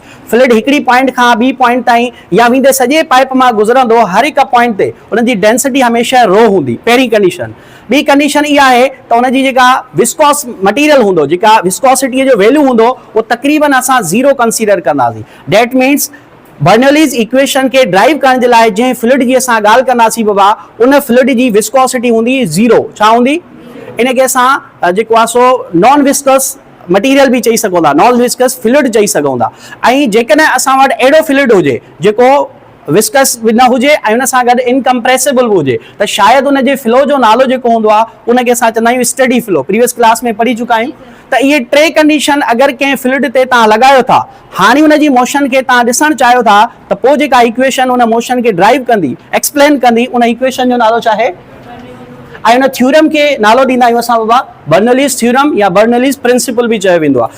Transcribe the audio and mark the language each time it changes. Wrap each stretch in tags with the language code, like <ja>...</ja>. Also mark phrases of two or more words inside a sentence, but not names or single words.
<sd>फ्लूइड हिकिड़ी पॉइंट खां ॿी पॉइंट ताईं या वेंदे सॼे पाइप मां गुज़रंदो, हर हिकु पॉइंट ते उनजी डेंसिटी हमेशह रो हूंदी, पहिरीं कंडीशन। ॿी कंडीशन इहा आहे त उनजी जेका</sd> <en>viscous material</en> <sd>हूंदो, जेका विस्कोसिटीअ जो वैल्यू हूंदो उहो तक़रीबन असां ज़ीरो कंसीडर कंदासीं।</sd> <en>that means Bernoulli's equation</en> <sd>के ड्राइव करण जे लाइ जंहिं फ्लूइड जी असां ॻाल्हि कंदासीं बाबा उन फ्लूइड जी विस्कोसिटी हूंदी ज़ीरो। छा हूंदी? इनखे असां जेको आहे सो</sd> <en>non viscous material</en> <sd>बि चई सघूं था,</sd> <en>non viscous fluid</en> <sd>चई सघूं था। ऐं जेकॾहिं असां वटि अहिड़ो फ्लूइड हुजे जेको विस्कस न हुजे ऐं उन सां गॾु इनकम्प्रेसिबल हुजे त शायदि उनजे फ्लो जो नालो जेको हूंदो आहे उनखे असां चवंदा आहियूं</sd> <en>study flow. previous class</en> <sd>में पढ़ी चुका आहियूं त इहे टे कंडीशन अगरि कंहिं फ्लूइड ते तव्हां लॻायो था, हाणे उनजी मोशन खे तव्हां ॾिसणु चाहियो था त पोइ जेका इक्वेशन उन मोशन खे ड्राइव कंदी, एक्सप्लेन कंदी, उन इक्वेशन जो नालो छा आहे? ऐं उन थ्योरम खे नालो ॾींदा आहियूं असां बाबा</sd> <en>Bernoulli's theorem</en> <sd>या</sd> <en>Bernoulli's principle</en> <sd>बि चयो वेंदो आहे।</sd>